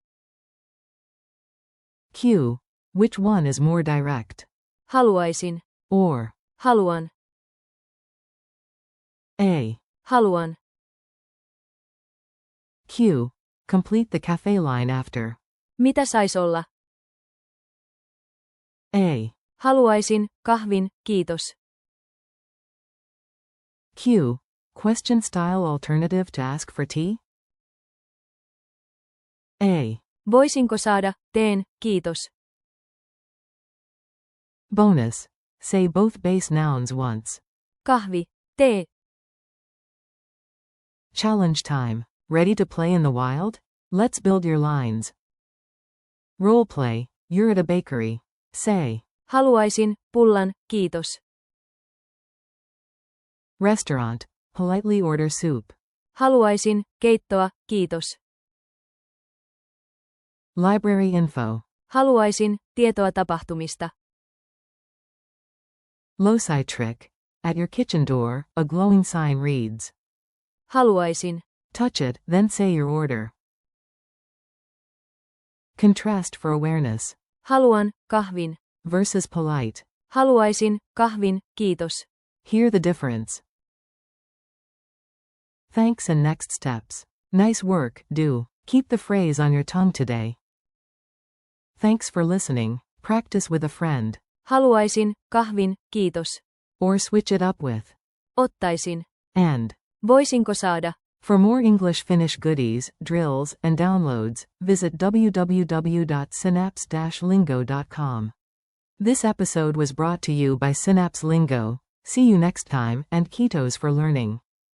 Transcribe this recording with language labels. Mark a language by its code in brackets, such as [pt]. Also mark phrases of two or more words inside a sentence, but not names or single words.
[en] Q. Which one is more direct? [fi] Haluaisin. [en] Or. [fi] Haluan. [en] A. [fi] Haluan. [en] Q. Complete the cafe line after. [fi] Mitä sais olla? [en] A. [fi] Haluaisin, kahvin, kiitos. [en] Q. Question style alternative to ask for tea? A. [fi] Voisinko saada, teen, kiitos. [en] Bonus. Say both base nouns once. [fi] Kahvi, tee. [en] Challenge time. Ready to play in the wild? Let's build your lines. Role play. You're at a bakery. Say. [fi] Haluaisin, pullan, kiitos. [en] Restaurant. Politely order soup. [fi] Haluaisin, keittoa, kiitos. [en] Library info. [fi] Haluaisin, tietoa tapahtumista. [en] Loci trick. At your kitchen door, a glowing sign reads. [fi] Haluaisin. [en] Touch it, then say your order. Contrast for awareness. [fi] Haluan, kahvin. [en] Versus polite. [fi] Haluaisin, kahvin, kiitos. [en] Hear the difference. Thanks and next steps. Nice work, do. Keep the phrase on your tongue today. Thanks for listening. Practice with a friend. [fi] Haluaisin, kahvin, kiitos. [en] Or switch it up with. [fi] Ottaisin. [en] And. [fi] Voisinko saada? [en] For more English Finnish goodies, drills, and downloads, visit www.synapse-lingo.com. This episode was brought to you by Synapse Lingo. See you next time, and Kitos for learning.